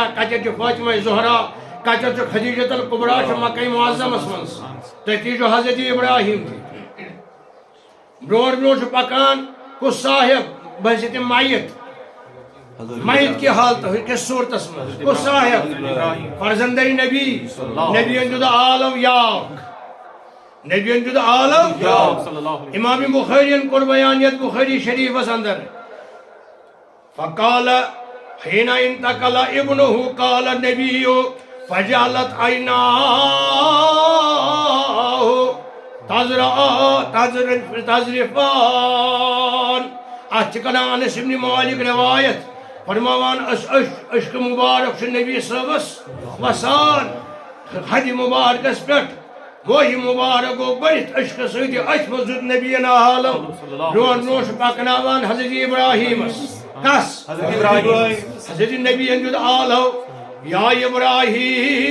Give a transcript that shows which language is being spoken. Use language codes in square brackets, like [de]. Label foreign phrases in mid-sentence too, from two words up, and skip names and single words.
[ks] کتٮ۪تھ چھُ فاطمہ زہرا کتٮ۪تھ چھُ خدیجۃ الکبریٰ چھُ مکہ معظمس منٛز تٔتی چھُ حضرت ابراہیٖم تہِ برونٛٹھ برونٛٹھ چھُ پکان کُس صاحب بٔنزِ تِم [ur] میت کی حالت [ks] کس صورتس منٛز کُس صاحب فرزندے نبی نبیَن دیُت عالم یاک نبیَن دیُت عالم امام بخاریَن کوٚر بیان یتھ بخاری شریفس اندر [ar] فقال حين انتقل ابنه قال النبي فجعلت عيناه تذرفان [ks] اتھ چھِ کڑان انس ابن مالک روایت فرماوان اشک مبارک چھُ نبی صٲبس وسان حدِ مبارکس پٮ۪ٹھ موہی مبارک گوٚو بٔرِتھ اشکہٕ سۭتۍ أتھۍ منٛز دیُت نبیَن عالم برونٛٹھ برونٛٹھ چھُ پکناوان حضرت ابراہیٖمس کس حضرت نبیَن دیُت عالم [ar] یا ابراہیٖم